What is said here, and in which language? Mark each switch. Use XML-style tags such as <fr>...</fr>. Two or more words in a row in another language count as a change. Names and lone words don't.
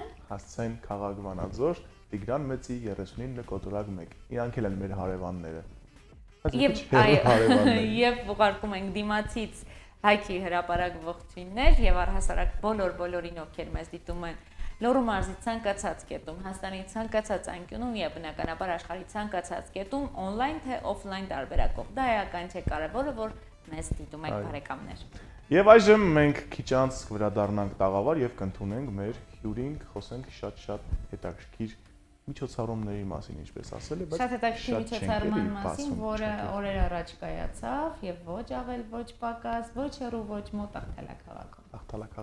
<hy>Հասցեն քաղաք Վանաձոր, Տիգրան Մեծի 39 կոտորակ 1։ Իրանք էլ են մեր հարևանները։ Եվ ուղարկում ենք դիմացից Հայքի հրապարակ ողջույններ եւ առհասարակ բոլորին ովքեր մեզ դիտում են Լոռու մարզի ցանկացած կետում, Հայաստանի ցանկացած անկյունում եւ բնականաբար աշխարհի ցանկացած կետում on-line թե off-line տարբերակով։ Դա էական չէ, կարևորը որ մեզ դիտում եք բարեկամներ։ Եվ այժմ մենք քիչ անց վերադառնանք տաղավար եւ կընդունենք մեր հյուրին, խոսենք շատ հետաքրքիր միջոցառումների մասին, ինչպես ասել է, բայց շատ հետաքրքիր միջոցառման մասին, որը օրեր առաջ կայացավ եւ ոչ ավել, ոչ պակաս, ոչ հեռու, ոչ մոտ Ախտալա քաղաքում։</hy>